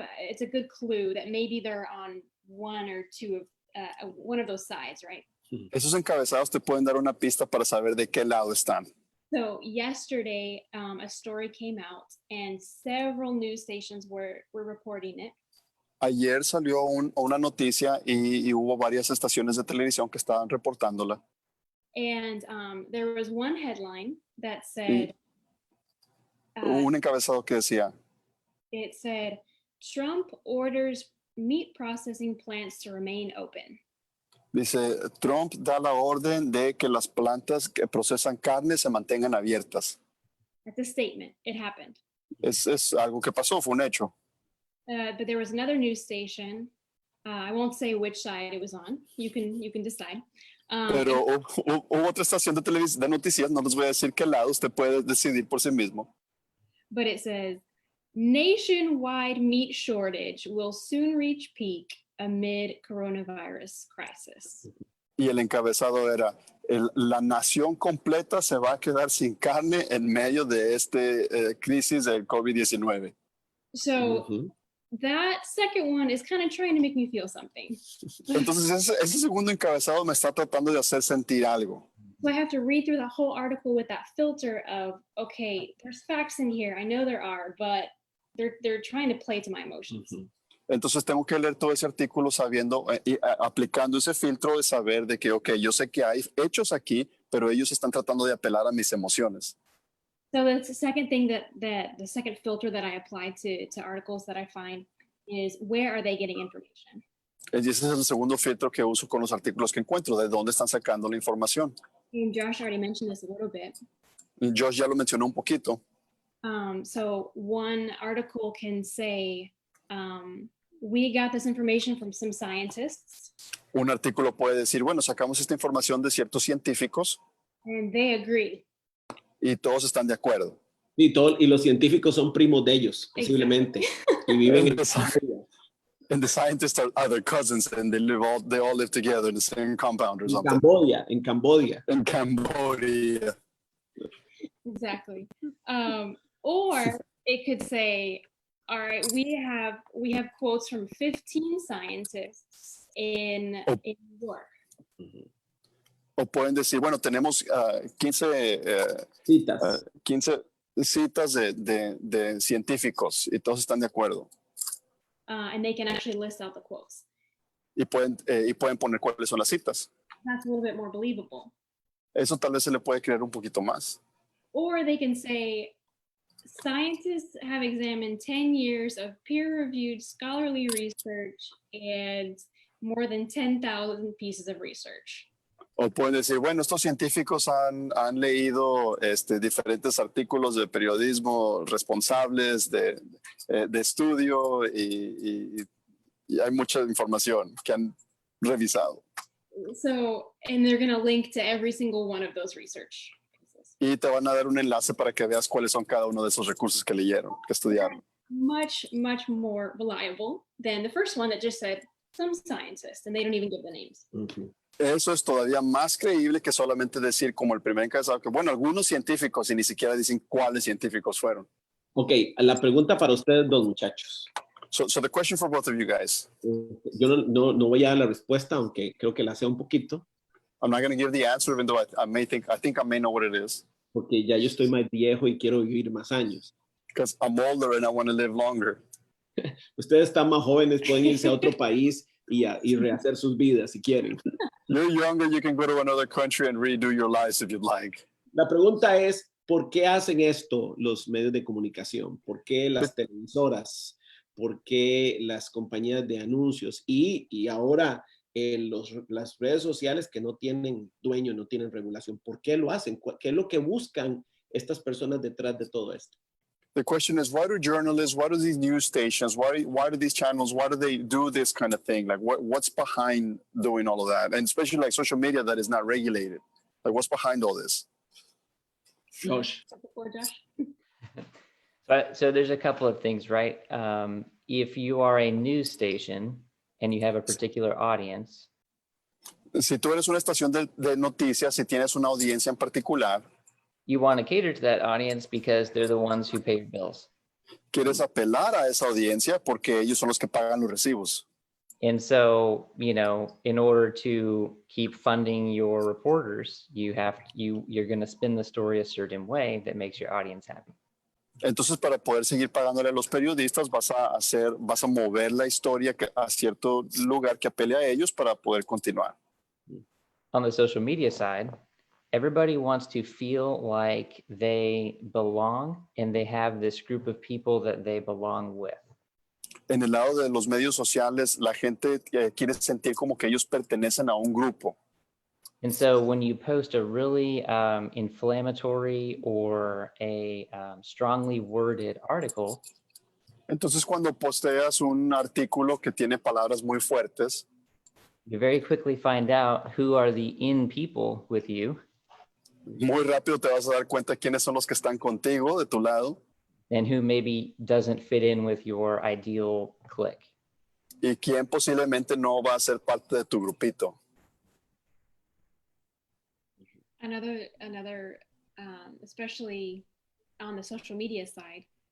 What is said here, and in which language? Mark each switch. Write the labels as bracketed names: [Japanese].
[English] It's a good clue that maybe they're on one or two of one of those sides, right? [Spanish] Esos encabezados te pueden dar una pista para saber de qué lado están. [English] So yesterday, a story came out and several news stations were reporting it. [Spanish] Ayer salió una noticia y hubo varias estaciones de televisión que estaban reportándola. [English] And there was one headline that said, [Spanish] Un encabezado que decía, [English] it said, Trump orders meat processing plants to remain open. [Spanish] dice, Trump da la orden de que las plantas que procesan carne se mantengan abiertas. [English] That's a statement. It happened. [Spanish] Es algo que pasó, fue un hecho. [English] But there was another news station. I won't say which side it was on. You can decide. [Spanish] Pero hubo otra estación de televisión de noticias, no les voy a decir qué lado, usted puede decidir por sí mismo. [English] But it says, nationwide meat shortage will soon reach peak amid coronavirus crisis. [Spanish] Y el encabezado era, la nación completa se va a quedar sin carne en medio de esta crisis del COVID-19. [English] So that second one is kind of trying to make me feel something. [Spanish] Entonces ese segundo encabezado me está tratando de hacer sentir algo. [English] So I have to read through the whole article with that filter of, okay, there's facts in here. I know there are, but they're trying to play to my emotions. [Spanish] Entonces tengo que leer todo ese artículo sabiendo y aplicando ese filtro de saber de que, ok, yo sé que hay hechos aquí, pero ellos están tratando de apelar a mis emociones. [English] So that's the second thing that the second filter that I apply to articles that I find is where are they getting information? [Spanish] Y ese es el segundo filtro que uso con los artículos que encuentro, de dónde están sacando la información. [English] And Josh already mentioned this a little bit. [Spanish] Josh ya lo mencionó un poquito. [English] So one article can say, we got this information from some scientists [Spanish] Un artículo puede decir, bueno, sacamos esta información de ciertos científicos [English] and they agree. [Spanish] y todos están de acuerdo. Y los científicos son primos de ellos, posiblemente. Y viven en [English] And the scientists are their cousins and they all live together in the same compound or something. [Spanish] Camboya, en Camboya. [English] In Cambodia. Exactly. Or it could say, all right, we have quotes from 15 scientists in New York. [Spanish] O pueden decir, bueno, tenemos 15 Citas. 15 citas de científicos y todos están de acuerdo. [English] And they can actually list out the quotes. [Spanish] Y pueden poner cuáles son las citas. [English] That's a little bit more believable. [Spanish] Eso tal vez se le puede creer un poquito más. [English] Or they can say, scientists have examined 10 years of peer-reviewed scholarly research and more than 10,000 pieces of research. [Spanish] O pueden decir, bueno, estos científicos han leído diferentes artículos de periodismo responsables de estudio y hay mucha información que han revisado. [English] So, and they're going to link to every single one of those research pieces. [Spanish] Y te van a dar un enlace para que veas cuáles son cada uno de esos recursos que leyeron, que estudiaron. [English] Much, much more reliable than the first one that just said some scientists and they don't even give the names. Ujú. [Spanish] Eso es todavía más creíble que solamente decir como el primer encabezado que, bueno, algunos científicos y ni siquiera dicen cuáles científicos fueron. Ok, la pregunta para ustedes dos, muchachos. [English] So the question for both of you guys, [Spanish] Yo no voy a dar la respuesta, aunque creo que la sé un poquito, [English] I'm not going to give the answer, even though I think I may know what it is, [Spanish] porque ya yo estoy más viejo y quiero vivir más años. [English] because I'm older and I want to live longer. [Spanish] Ustedes están más jóvenes, pueden irse a otro país y rehacer sus vidas si quieren. [English] You're younger, you can go to another country and redo your lives if you'd like. [Spanish] La pregunta es, ¿por qué hacen esto los medios de comunicación? ¿Por qué las televisoras? ¿Por qué las compañías de anuncios? Y ahora las redes sociales que no tienen dueño, no tienen regulación. ¿Por qué lo hacen? ¿Qué es lo que buscan estas personas detrás de todo esto? [English] The question is, why do journalists, why do these news stations, why do these channels, why do they do this kind of thing? Like what's behind doing all of that? And especially like social media that is not regulated. Like what's behind all this? Josh. Before Josh. So there's a couple of things, right? If you are a news station and you have a particular audience, [Spanish] Si tú eres una estación de noticias y tienes una audiencia en particular, [English] you want to cater to that audience because they're the ones who pay your bills. [Spanish] quieres apelar a esa audiencia porque ellos son los que pagan los recibos. [English] And so, in order to keep funding your reporters, you're going to spin the story a certain way that makes your audience happy. [Spanish] Entonces, para poder seguir pagándole a los periodistas, vas a mover la historia a cierto lugar que apele a ellos para poder continuar. [English] On the social media side, everybody wants to feel like they belong and they have this group of people that they belong with. [Spanish] En el lado de los medios sociales, la gente quiere sentir como que ellos pertenecen a un grupo. [English] And so when you post a really inflammatory or a strongly worded article, [Spanish] Entonces, cuando posteas un artículo que tiene palabras muy fuertes, [English] you very quickly find out who are the in people with you [Spanish] muy rápido te vas a dar cuenta quiénes son los que están contigo, de tu lado, [English] and who maybe doesn't fit in with your ideal clique. [Spanish] y quién posiblemente no va a ser parte de tu grupito. [English] Another, especially on the social media side,